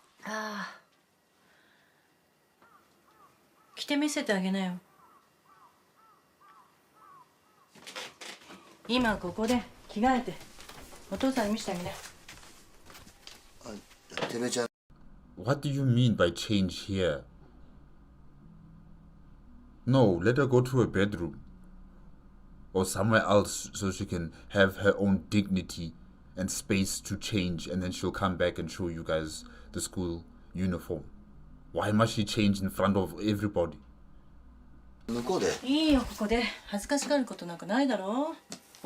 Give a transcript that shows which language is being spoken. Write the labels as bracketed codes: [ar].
[ja] ああ、着て見せてあげなよ。今ここで着替えてお父さんに見せてあげな。てめちゃん。 [en] What do you mean by change here? No, let her go to her bedroom or somewhere else so she can have her own dignity and space to change, and then she'll come back and show you guys the school uniform. Why must she change in front of everybody? [ja] 向こうで。いいよ、ここで恥ずかしがることなんかないだろう。